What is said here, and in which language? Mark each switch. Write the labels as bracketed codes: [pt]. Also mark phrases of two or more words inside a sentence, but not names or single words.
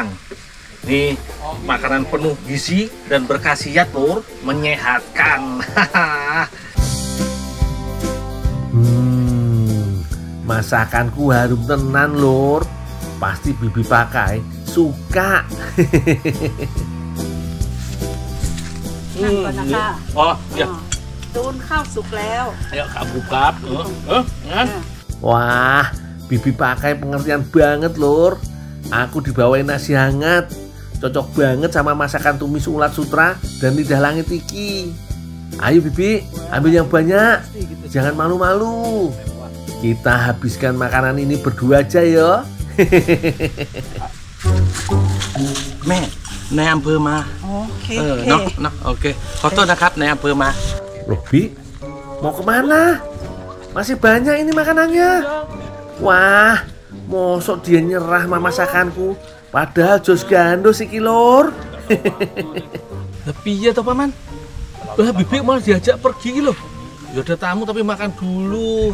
[id] Ini makanan penuh gizi dan berkhasiat Lur, menyehatkan. Masakanku harum tenan Lur. Pasti Bibi Pakai suka. Oh ya. [th] ตูนข้าวสุกแล้ว [id] Ayo kamu kap. Wah, Bibi Pakai pengertian banget Lur. Aku dibawain nasi hangat. Cocok banget sama masakan tumis ulat sutra dan lidah langit iki. Ayo Bibi, ambil yang banyak. Jangan malu-malu. Kita habiskan makanan ini berdua aja ya. [th] แม่นายอำเภอมา โอเค เนาะโอเคขอโทษนะครับนายอำเภอมา [id] Loh Bi, mau kemana? Masih banyak ini makanannya. Wah, mosok dia nyerah sama masakanku. Padahal [jv] jos gando [id] si Lur. Tapi ya toh paman. Lah Bibi malah diajak pergi loh. Ya ada tamu tapi makan dulu.